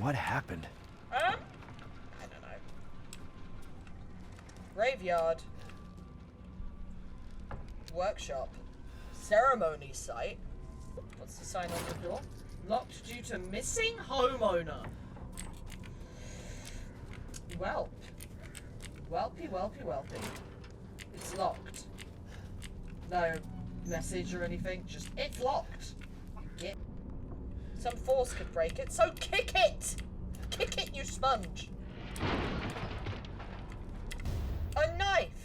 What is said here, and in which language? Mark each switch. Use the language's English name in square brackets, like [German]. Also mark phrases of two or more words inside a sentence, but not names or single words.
[English] What happened? I don't know. Graveyard. Workshop. Ceremony site. What's the sign on the door? Locked due to missing homeowner. Welp. Welpy, welpy, welpy. It's locked. No message or anything, just it's locked. Get. Some force could break it, so kick it! Kick it, you sponge! A knife!